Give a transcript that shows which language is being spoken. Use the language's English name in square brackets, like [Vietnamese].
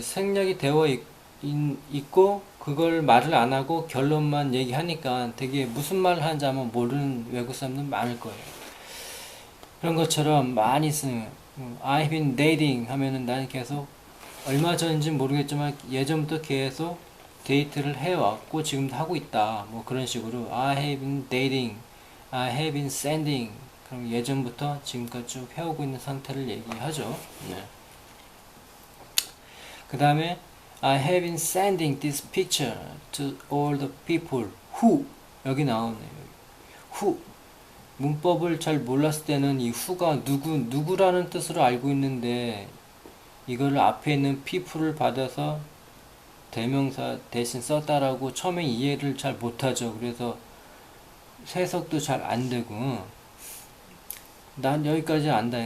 [Korean] 생략이 되어 있고 그걸 말을 안 하고 결론만 얘기하니까 되게 무슨 말을 하는지 아마 모르는 외국 사람들 많을 거예요. 그런 것처럼 많이 쓰는 [English] I've been dating [Korean] 하면은 나는 계속 얼마 전인지 모르겠지만 예전부터 계속 데이트를 해왔고 지금도 하고 있다. 뭐 그런 식으로 [English] I have been dating, I have been sending. [Korean] 그럼 예전부터 지금까지 쭉 해오고 있는 상태를 얘기하죠. 네. 그 다음에 [English] I have been sending this picture to all the people who, [Korean] 여기 나오네요. [English] who. [Korean] 문법을 잘 몰랐을 때는 이 who가 누구라는 뜻으로 알고 있는데, 이거를 앞에 있는 people을 받아서 대명사 대신 썼다라고 처음에 이해를 잘 못하죠. 그래서 해석도 잘 안 되고, 난 여기까지 안다.